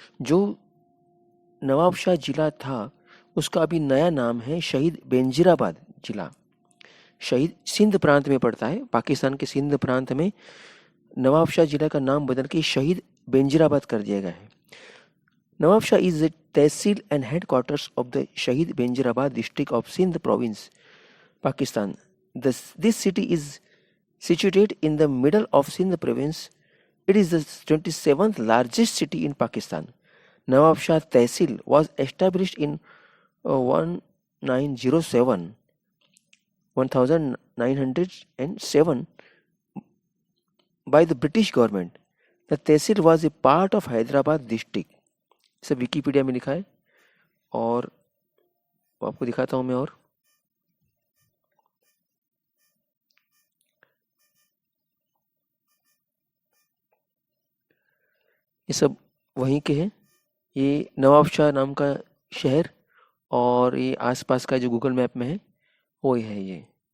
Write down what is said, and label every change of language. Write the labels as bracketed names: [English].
[Hindi] जो नवाब शाह जिला था उसका अभी नया नाम है शहीद बेनजीराबाद जिला। शहीद सिंध प्रांत में पड़ता है, पाकिस्तान के सिंध प्रांत में नवाब शाह जिला का नाम बदल के शहीद बेनजीराबाद कर दिया गया है। [English] Nawab Shah is the tehsil and headquarters of the Shahid Benjirabad district of Sindh province, Pakistan. This city is situated in the middle of Sindh province. It is the 27th largest city in Pakistan. Nawab Shah Tehsil was established in 1907 1907 by the British government. The Tehsil was a part of Hyderabad district. [Hindi] सब Wikipedia में लिखा है और आपको दिखाता हूं मैं। और ये सब वहीं के हैं, ये नवाब शाह नाम का शहर और ये आसपास का जो गूगल मैप में है वो है ये।